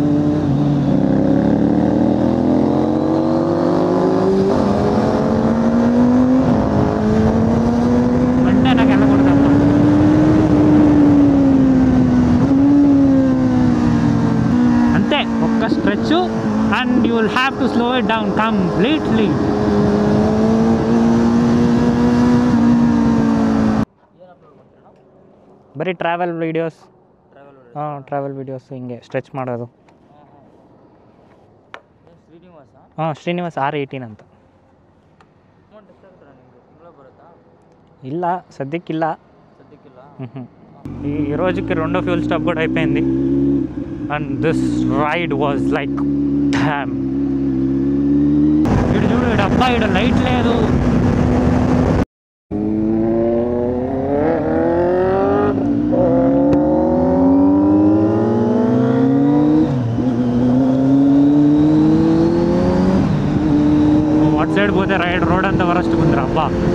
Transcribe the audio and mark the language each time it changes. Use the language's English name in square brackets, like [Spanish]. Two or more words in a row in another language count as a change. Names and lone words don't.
[Telugu] అంటే నాకు వెళ్ళకూడదు అంతే, ఒక్క స్ట్రెచ్ [English] and you will have to slow it down completely. [Kannada] ಬರೀ [English] travel videos [Kannada] ಹಿಂಗೆ ಸ್ಟ್ರೆಚ್ ಮಾಡೋದು. ಶ್ರೀನಿವಾಸ್ R18 ಅಂತ. ಇಲ್ಲ సద్దికిಲ್ಲ. [Telugu] ఈ రోజుకి 2వ ఫ్యూల్ స్టాప్ కూడా అయిపోయింది. [English] and this ride was like damn. [Telugu] ఇటు చూడు, ఇటు అబ్బా, ఇటు లైట్ లేదు. సైడ్ పోతే రైడ్ రోడ్ అంతా వరస్ట్ ఉందిరా అబ్బా.